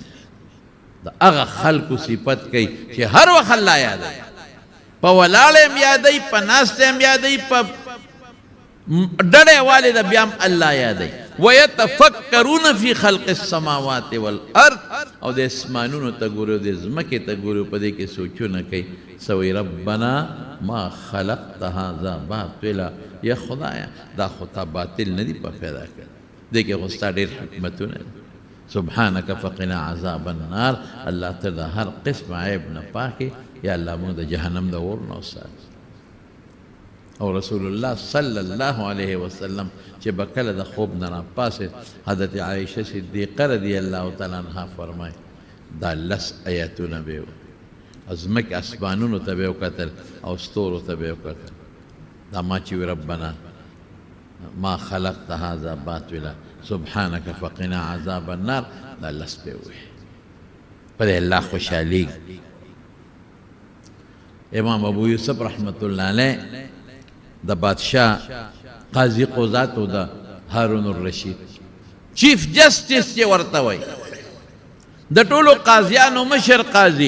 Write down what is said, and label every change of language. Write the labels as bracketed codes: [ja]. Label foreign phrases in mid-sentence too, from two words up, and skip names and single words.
[ps] د هغه خلکو صفت کوي چې هر وخت الله یادوي، په ولاړه هم یادوي، په ناسته هم یادوي، په ډډه والي د بیا هم الله یادوي. [ar] ویتفکرون فی خلق السماوات والارض، [ps] او د اسمانونو ته ګوري او د ځمکې ته ګوري، په دې کې سوچونه کوي. [ar] سوی ربنا ما خلقت هذا باطلا، [ps] یا خدایا دا خو تا باطل نه دي په پیدا کړی، دې کې خو ستا ډېر حکمتونه دي. [ar] سبحانک فقنا عذاب النار، [ps] الله ته د هر قسم عیب نه پاکې، یا الله موږ د جهنم د اور نه وساتي. او رسول الله [ar] صلی الله علیه وسلم [ps] چې به کله د خوب نه راپاڅېد، حضرت عایشه صدیقه [ar] رضی الله تعالی عنها [ps] فرمایي دا 10 آیتونه به وو، ځمکې اسمانونو ته به یې وکتل او ستورو ته به یې وکتل، دا ما چې وي [ar] ربنا ما خلقت هذا باطلا سبحانك فقنا عذاب النار، [ps] دا 10 به ووایي. په دې الله خوشحالېږي. امام ابو یوسف [ar] رحمت الله علیه [ps] د بادشاہ قاضي قضات او د هارون الرشید چیف جسټس یې ورته وایي، د ټولو قاضیانو مشر قاضي.